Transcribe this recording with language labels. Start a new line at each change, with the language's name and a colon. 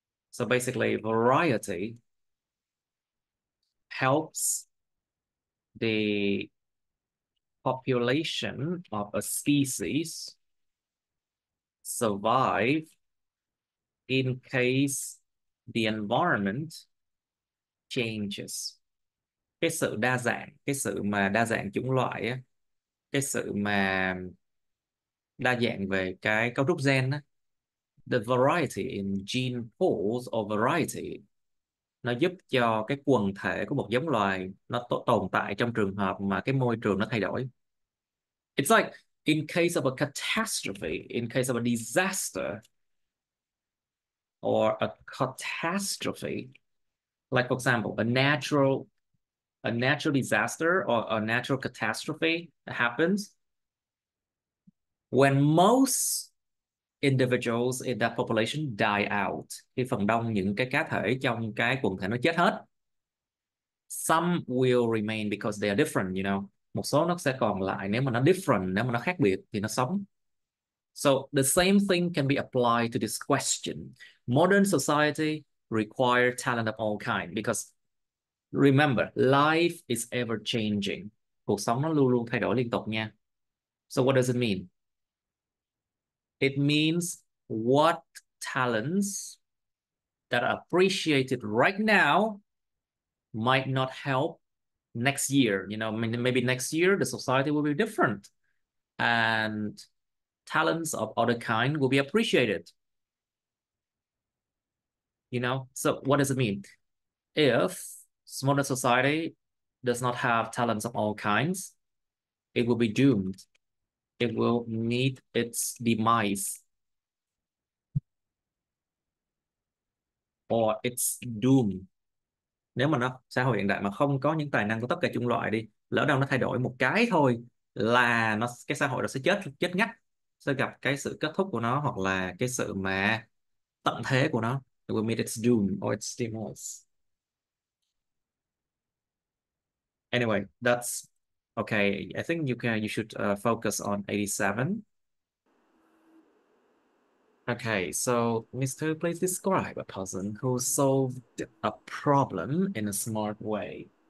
English: So basically, variety helps the population of a species survive in case the environment changes.
Vietnamese: Cái sự đa dạng, cái sự mà đa dạng chủng loại á, cái sự mà đa dạng về cái cấu trúc gen á,
English: the variety in gene pools or variety,
Vietnamese: nó giúp cho cái quần thể của một giống loài nó tồn tại trong trường hợp mà cái môi trường nó thay đổi.
English: It's like in case of a catastrophe, in case of a disaster or a catastrophe, like for example, a natural disaster or a natural catastrophe happens when most individuals in that population die out.
Vietnamese: Khi phần đông những cái cá thể trong cái quần thể nó chết hết.
English: Some will remain because they are different, you know.
Vietnamese: Một số nó sẽ còn lại nếu mà nó different, nếu mà nó khác biệt thì nó sống.
English: So the same thing can be applied to this question. Modern society require talent of all kinds because remember, life is ever changing.
Vietnamese: Cuộc sống nó luôn luôn thay đổi liên tục nha.
English: So what does it mean? It means what talents that are appreciated right now might not help next year. You know, maybe next year the society will be different and talents of other kind will be appreciated. You know, so what does it mean? If modern society does not have talents of all kinds, it will be doomed. It will meet its demise or its doom.
Vietnamese: Nếu mà xã hội hiện đại mà không có những tài năng của tất cả chủng loại đi, lỡ đâu nó thay đổi một cái thôi là cái xã hội đó sẽ chết ngắt, sẽ gặp cái sự kết thúc của nó hoặc là cái sự mà tận thế của nó.
English: It will meet its doom or its demise. Anyway, that's okay. I think you should focus on 87. Okay, so Mr. Please describe a person who solved a problem in a smart way.